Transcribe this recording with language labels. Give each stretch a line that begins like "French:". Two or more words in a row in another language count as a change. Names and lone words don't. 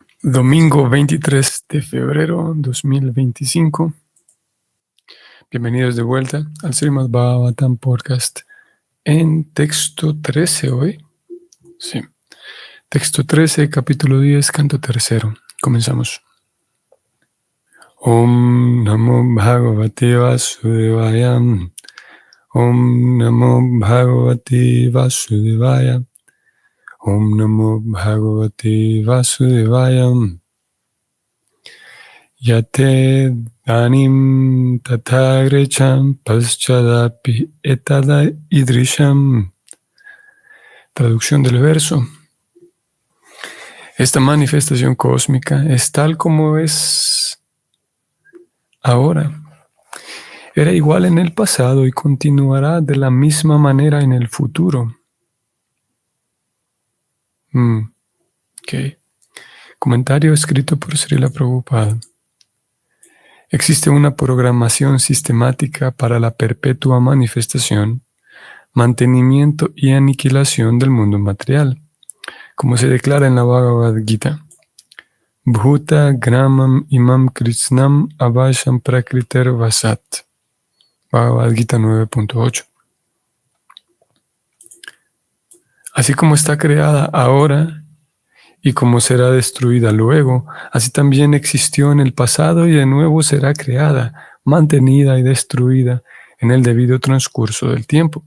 Spanish: Domingo 23 de febrero 2025. Bienvenidos de vuelta al Srimad Bhagavatam Podcast en texto 13 hoy. Sí. Texto 13, capítulo 10, canto tercero. Comenzamos.
Sanskrit: ॐ नमो भगवते वासुदेवाय. ॐ नमो भगवते वासुदेवाय. ॐ नमो भगवते वासुदेवाय. यथेदानीं तथाग्रे च पश्चादपि एतद् ईदृशम्.
Spanish: Traducción del verso. Esta manifestación cósmica es tal como es ahora. Era igual en el pasado y continuará de la misma manera en el futuro. Comentario escrito por Srila Prabhupada. Existe una programación sistemática para la perpetua manifestación, mantenimiento y aniquilación del mundo material, como se declara en la Bhagavad Gita.
Sanskrit: भूत ग्रामम् इमं कृत्स्नम् अवशं प्रकृतेर् वशात्.
Spanish: Bhagavad Gita 9.8. Así como está creada ahora y como será destruida luego, así también existió en el pasado y de nuevo será creada, mantenida y destruida en el debido transcurso del tiempo.